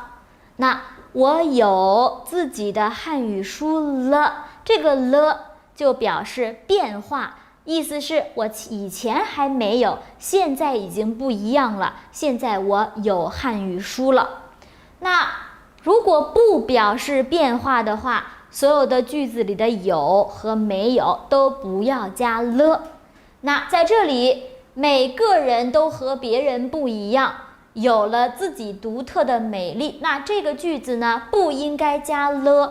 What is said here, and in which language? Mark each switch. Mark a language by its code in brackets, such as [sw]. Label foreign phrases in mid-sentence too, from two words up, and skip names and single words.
[zh] 那我有自己的漢語書了，這個了就表示變化，意思是我以前還沒有，現在已經不一樣了，現在我有漢語書了。那如果不表示變化的話，所有的句子裡的有和沒有都不要加了。那在這裡，每個人都和別人不一樣，有了自己獨特的美麗，那這個句子呢不應該加了。